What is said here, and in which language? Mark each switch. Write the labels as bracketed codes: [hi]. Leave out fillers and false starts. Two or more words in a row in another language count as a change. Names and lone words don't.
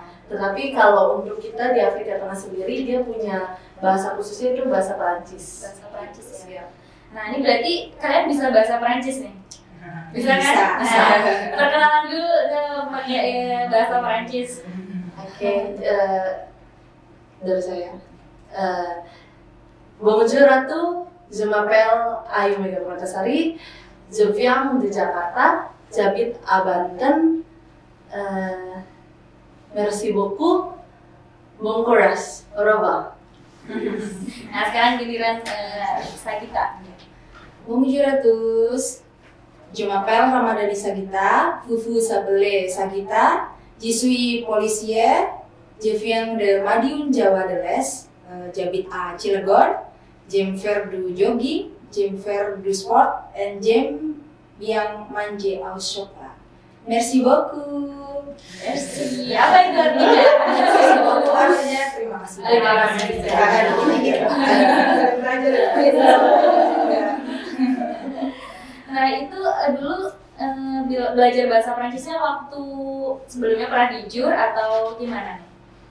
[id] Tetapi kalau untuk kita di Afrika Tengah sendiri dia punya bahasa khususnya itu bahasa Perancis. Bahasa Perancis ya. Nah ini berarti kalian bisa bahasa Perancis nih? Bisa kan? Bisa. Perkenalan dulu pakai bahasa Perancis. Oke, dari saya. [fr] Bonjour à tous, je m'appelle Ayu Mega Pratasari, je viens de Jakarta, j'habite à Banten. Merci beaucoup, bon courage, au revoir. [id] Nah sekarang giliran Sagita. [fr] Bonjour à tous, je m'appelle Ramadhani Sagita, vous vous appelez Sagita, je suis policier, je viens de Madiun, Jawa de l'Est, j'habite à Cilegon, j'aime faire du jogging, j'aime faire du sport, et j'aime bien manger au chocolat. Merci beaucoup. Merci. [id] Apa itu artinya? Artinya terima kasih. Terima kasih. Nah itu dulu belajar bahasa Perancisnya waktu sebelumnya pernah di JUR atau gimana nih?